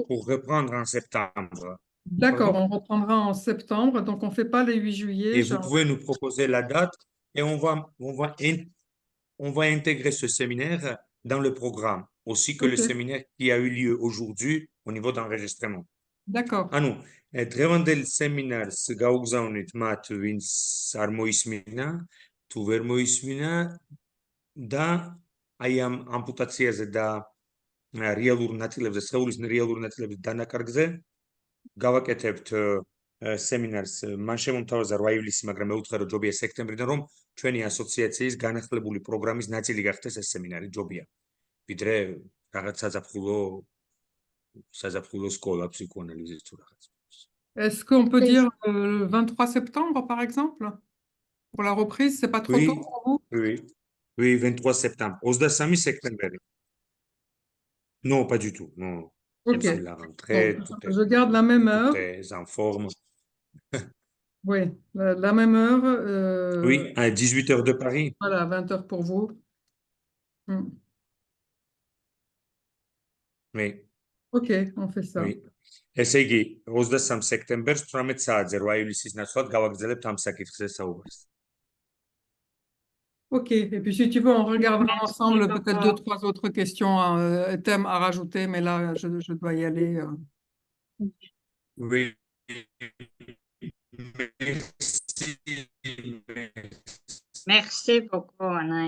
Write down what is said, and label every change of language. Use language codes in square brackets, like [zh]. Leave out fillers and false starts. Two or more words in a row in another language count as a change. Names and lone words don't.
[fr] pour reprendre en septembre. d'accord, Pardon? on reprendra en septembre. Donc, on ne fait pas les 8 juillet. Et vous pouvez nous proposer la date et on va intégrer ce séminaire dans le programme, aussi que le Ok, séminaire qui a eu lieu aujourd'hui au niveau d'enregistrement. d'accord. [ka] ანუ დღევანდელი სემინარს გაუგზავნით მათ, ვინც არ მოისმინა, თუ ვერ მოისმინა და აი ამ ამპუტაციაზე და რეალურ ნაწილებზე, სხეულის რეალურ ნაწილების დანაკარგზე გავაკეთებთ სემინარს. მან შემომთავაზა 8 ივლისი, მაგრამ მეუთხე რომ ჯობია სექტემბრიდან, რომ ჩვენი ასოციაციის განახლებული პროგრამის ნაწილი გახდეს ეს სემინარი, ჯობია. ვიდრე რაღაც საზაფხულო სკოლა ფსიქოანალიზის თუ რაღაც. [fr] Est-ce qu'on peut Oui. dire le 23 septembre, par exemple, pour la reprise? C'est pas trop tôt Oui, pour vous? oui, oui, 23 septembre. 23 septembre. Non, pas du tout. Non, Ok. c'est la Donc, rentrée, je garde la même heure. tout est en forme. Oui, la même heure. Oui, à 18h de Paris. Voilà, 20 heures pour vous. Hmm. Oui, Ok, on fait ça. oui. [ka] ესე იგი, 23 სექტემბერს 18 საათზე 8 ივლისის ნაცვლად გავაგრძელებთ ამ საკითხზე საუბარს. [fr] Ok, et puis si tu veux, on regardera Merci ensemble peut-être deux, beaucoup. trois autres questions, thèmes à rajouter, mais là, je dois y aller. Oui. Merci. Merci beaucoup, Anaïs.